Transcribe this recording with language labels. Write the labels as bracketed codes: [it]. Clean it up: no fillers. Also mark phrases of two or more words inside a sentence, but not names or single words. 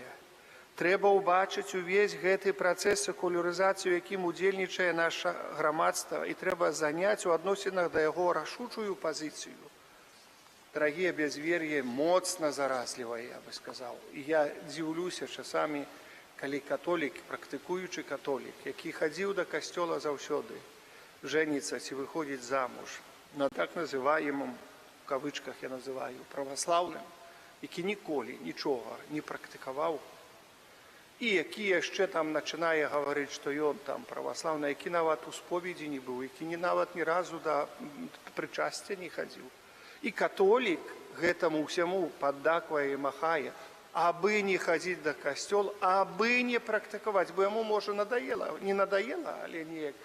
[be] Трэба ўбачыць увесь гэты працэс секулярызацыі, якім удзельнічае наша грамадства, і трэба заняць у адносінах да яго рашучую пазіцыю. Дарагія, бязвер'е моцна заразлівае, я бы сказаў. І я дзіўлюся часамі, калі католік, практыкуючы католік, які хадзіў да касцёла заўсёды, жэніцца ці выходзіць замуж на [ru] так называемым, в кавычках я называю, [be] праваслаўным, які ніколі нічога не практыкаваў, і які яшчэ там пачынае гаварыць, што ён там праваслаўны, які нават у споведзі не быў, які нават ні разу да прычасця не хадзіў. І католік гэтаму ўсяму паддаквае і махае, абы не хадзіць да касцёла, абы не практыкаваць, бо яму, можа, [ru] надоела, не надоела, [be] але неяк.